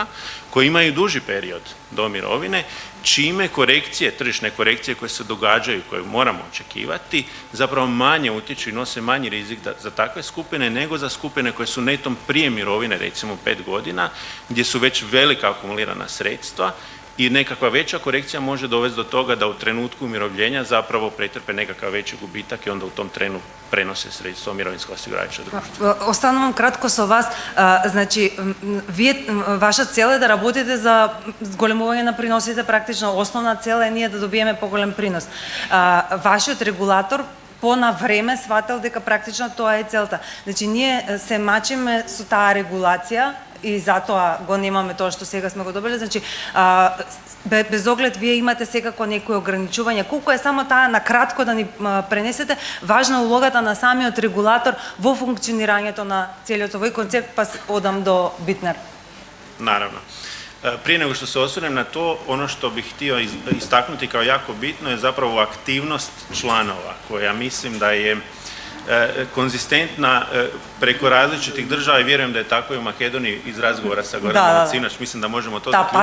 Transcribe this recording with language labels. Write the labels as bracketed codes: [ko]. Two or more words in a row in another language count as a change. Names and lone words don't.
[hr] koji imaju duži period do mirovine, čime korekcije, tržišne korekcije koje se događaju, koje moramo očekivati, zapravo manje utječu i nose manji rizik za takve skupine nego za skupine koje su netom prije mirovine, recimo 5 godina, gdje su već velika akumulirana sredstva i nekakva veća korekcija može dovesti do toga da u trenutku umirovljenja zapravo pretrpe nekakav veći gubitak i onda u tom trenu prenose sredstva mirovinsko osiguravajuće društvo. [mk] Останувам кратко со вас. Значи, ваша цел е да работите за зголемување на приносите, практично основна цел е ние да добиеме поголем принос. Вашиот регулатор на време сватил дека практично тоа е целта. Значи, ние се мачиме со таа регулација и затоа го немаме тоа што сега сме го добили. Значи, без оглед вие имате секако некои ограничувања. Колку е само таа на кратко да ни пренесете, важна улогата на самиот регулатор во функционирањето на целиот овој концепт, па одам до Битнер. [hr] Naravno. Prije nego što se osvrnem na to, ono što bih htio istaknuti kao jako bitno je zapravo aktivnost članova, koja mislim da je konzistentna preko različitih država i vjerujem da je tako i u Makedoniji iz razgovora sa Goranom Sinač, mislim da možemo to zaključiti.